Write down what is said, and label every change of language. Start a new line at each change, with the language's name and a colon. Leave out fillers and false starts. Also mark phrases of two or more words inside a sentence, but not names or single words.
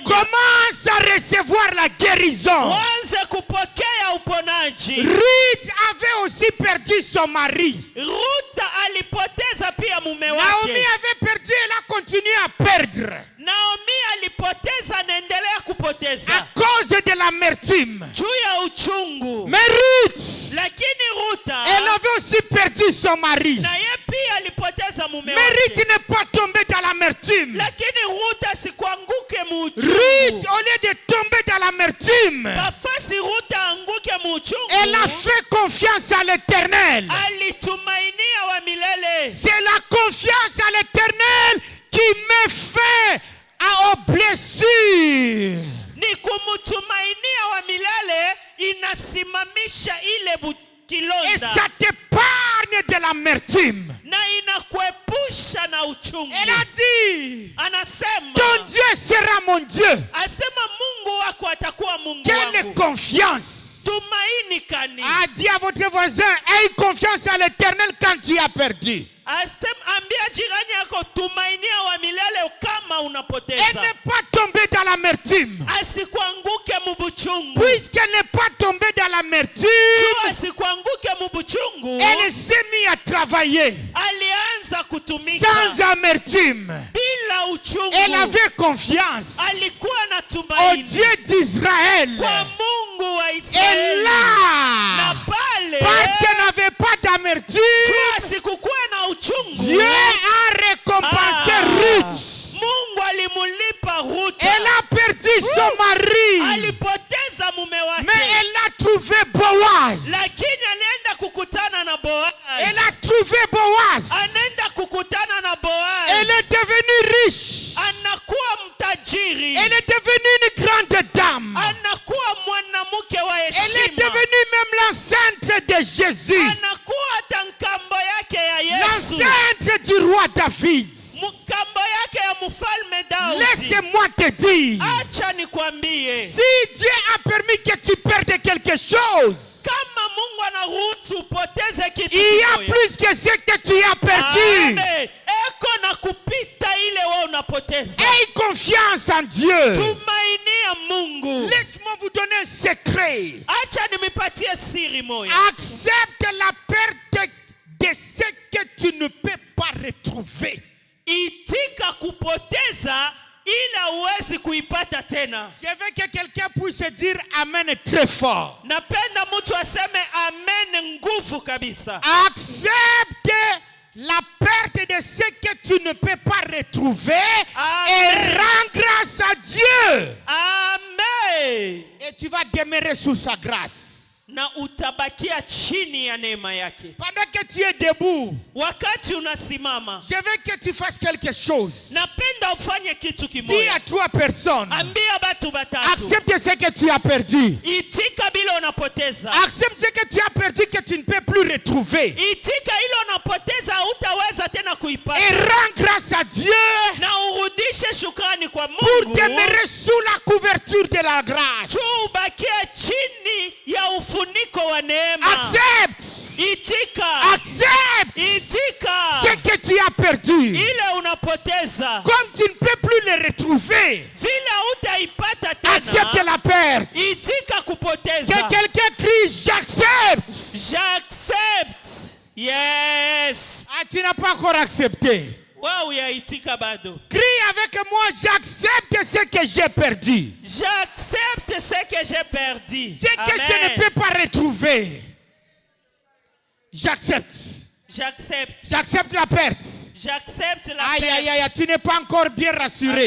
French: Commence à recevoir la guérison.
Swahili: Wanze kupokea uponaji.
French: Ruth avait aussi perdu son mari.
Swahili: Ruta alipoteza pia mume Naomi wake.
French: avait perdu, elle a continué à perdre.
Swahili: Naomi alipoteza, anaendelea
French: À
Swahili: kupoteza
French: cause de l'amertume.
Swahili: juu ya uchungu.
French: Mais Ruth,
Swahili: Lakini Ruta
French: elle avait aussi perdu son mari.
Swahili: na ye pia alipoteza mume
French: Mais Ruth
Swahili: wake.
French: n'est pas tombée dans l'amertume.
Swahili: Lakini Ruta sikuanguke muuchungu.
French: Ruth, au lieu de tomber dans l'amertume,
Swahili: Bafasi Ruta anguke muuchungu.
French: elle a fait confiance à l'Éternel.
Swahili: Alitumainia wa milele.
French: C'est la confiance à l'Éternel qui met fin aux blessures.
Swahili: Ni kumutumainia wa milele inasimamisha ile
French: Et
Swahili: kilonda
French: ça t'épargne de l'amertume.
Swahili: na inakuepusha na uchungu.
French: Elle a dit,
Swahili: Anasema,
French: ton Dieu sera mon Dieu.
Swahili: asema Mungu wako atakuwa Mungu
French: Quelle
Swahili: wangu.
French: confiance.
Swahili: Tumaini kani.
French: A dit à votre voisin, aie confiance à l'Éternel quand tu as perdu.
Swahili: Ambia jirani yako tumainia wa milele kama
French: Elle
Swahili: unapoteza.
French: n'est pas tombée dans l'amertume.
Swahili: Asikuanguke mubuchungu.
French: Puisqu'elle n'est pas tombée dans l'amertume,
Swahili: Juu asikuanguke mubuchungu.
French: elle s'est mise à travailler
Swahili: Alianza kutumika
French: sans amertume.
Swahili: bila uchungu.
French: Elle avait confiance
Swahili: Alikuwa na
French: au
Swahili: tumaini
French: Dieu d'Israël.
Swahili: kwa Mungu wa
French: Et
Swahili: Israeli. Na
French: là,
Swahili: pale
French: parce qu'elle n'avait pas d'amertume,
Swahili: juu asikukuwa na uchungu,
French: Dieu a récompensé Ruth.
Swahili: Mungu alimulipa Ruta.
French: Elle a perdu son mari,
Swahili: Alipoteza mume wake.
French: mais elle a trouvé Boaz.
Swahili: Lakini anaenda kukutana na Boaz.
French: Elle a trouvé Boaz.
Swahili: Anaenda kukutana na Boaz.
French: Elle est devenue riche.
Swahili: Anakuwa mtajiri.
French: Elle est devenue une grande dame.
Swahili: Anakuwa mwanamke wa
French: Elle est
Swahili: heshima.
French: devenue même l'enceinte de Jésus.
Swahili: Anakuwa hata nkambo yake ya Yesu.
French: L'enceinte du roi David.
Swahili: Mkambo yake ya mfalme Daudi.
French: Laisse-moi te dire.
Swahili: Acha nikwambie.
French: Si Dieu a permis que tu perdes quelque chose,
Swahili: Kama Mungu anaruhusu upoteze kitu
French: il y a
Swahili: kimoja.
French: plus que ce que tu as perdu. Amen.
Swahili: Eko na kupita ile wewe unapoteza.
French: Aie confiance en Dieu.
Swahili: Tumainia Mungu.
French: Laisse-moi vous donner un secret.
Swahili: Acha nimipatie siri moja.
French: Accepte la perte de ce que tu ne peux pas retrouver.
Swahili: Itika kupoteza ila uwezi kuipata tena.
French: Je veux que quelqu'un puisse dire Amen très fort.
Swahili: Napenda mtu aseme amen nguvu kabisa.
French: Accepte la perte de ce que tu ne peux pas retrouver. Amen. Et rends grâce à Dieu. Amen. Et tu vas demeurer sous sa grâce.
Swahili: Na utabakia chini ya neema yake.
French: Pendant que tu es debout,
Swahili: Wakati unasimama,
French: je veux que tu fasses quelque chose.
Swahili: napenda ufanye kitu
French: Dis
Swahili: kimoja.
French: à 3 personnes.
Swahili: Ambia batu batatu.
French: Accepte ce que tu as perdu.
Swahili: Itika bila unapoteza.
French: Accepte ce que tu as perdu que tu ne peux plus retrouver.
Swahili: Itika ile unapoteza hutaweza tena
French: Et
Swahili: kuipata.
French: rends grâce à Dieu
Swahili: Na urudishe shukrani kwa
French: pour
Swahili: Mungu.
French: demeurer sous la couverture de la grâce.
Swahili: Tu ubakie chini ya ufuniko wa neema.
French: Accepte.
Swahili: Itika.
French: Accepte
Swahili: Itika.
French: ce que tu as perdu.
Swahili: Ile unapoteza.
French: Comme tu ne peux plus le retrouver,
Swahili: Vile hutaipata
French: accepte
Swahili: tena.
French: la perte.
Swahili: Itika kupoteza.
French: Que quelqu'un crie, j'accepte. J'accepte. Yes. Ah, tu n'as pas encore accepté.
Swahili: Wow, ya itika bado.
French: Crie avec moi, j'accepte ce que j'ai perdu. J'accepte ce que j'ai perdu. Ce que je ne peux pas retrouver. J'accepte. J'accepte. J'accepte la perte. J'accepte la Aïe, perte. aïe, aïe, tu n'es pas encore bien rassuré.